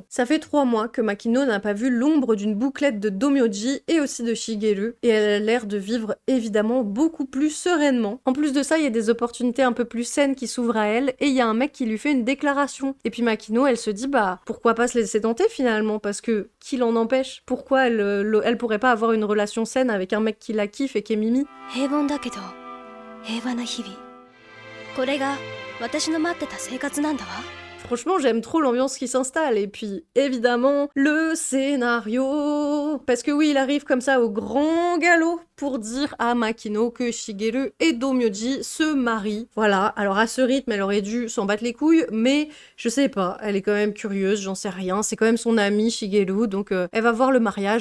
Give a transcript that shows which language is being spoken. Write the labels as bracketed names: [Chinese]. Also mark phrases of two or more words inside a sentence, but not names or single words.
[French] Ça fait 3 mois que Makino n'a pas vu l'ombre d'une bouclette de Domyoji et aussi de Shigeru, et elle a l'air de vivre évidemment beaucoup plus sereinement. En plus de ça, il y a des opportunités un peu plus saines qui s'ouvrent à elle, et il y a un mec qui lui fait une déclaration. Et puis Makino, elle se dit, bah, pourquoi pas se laisser tenter finalement, parce que qui l'en empêche? Pourquoi elle pourrait pas avoir une relation saine avec un mec qui la kiffe et qui est mimi? [Japanese] 平凡だけど平和な日々これが私の待ってた生活なんだわ [French] Franchement, j'aime trop l'ambiance qui s'installe. Et puis, évidemment, le scénario. Parce que oui, il arrive comme ça au grand galop. pour dire à Makino que Shigeru et Domyoji se marient. Voilà, alors à ce rythme, elle aurait dû s'en battre les couilles, mais je sais pas, elle est quand même curieuse, j'en sais rien, c'est quand même son amie Shigeru, donc elle va voir le mariage.